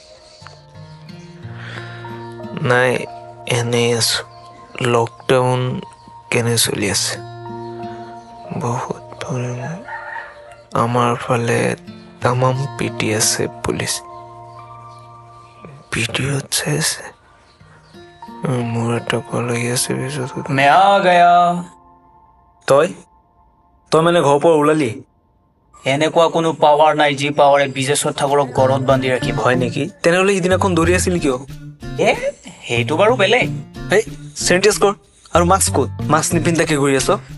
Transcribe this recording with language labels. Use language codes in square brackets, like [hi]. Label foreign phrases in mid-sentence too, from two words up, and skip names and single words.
[as] নাই এনেই আছো লকডাউন কেনে চলি আছে বহুত আমাৰ ফালে তামাম পিটি আছে পুলিচ ভিডিঅ'ত চাই আছে মোৰ এটা কল আহি আছে পিছত [hi] मैं आ गया [as] তই মানে ঘৰৰ পৰা ওলালি এনেকুৱা কোনো পাৱাৰ নাই যি পাৱাৰে বিজেশ্বৰ ঠাকুৰক ঘৰত বান্ধি ৰাখিব হয় নেকি তেনেহ'লে সিদিনাখন দৌৰি আছিল কিয় সেইটো বাৰু বেলেগ এই চেনিটাইজ কৰ আৰু মাস্ক ক'ত মাস্ক নিপিন্ধাকে ঘূৰি আছ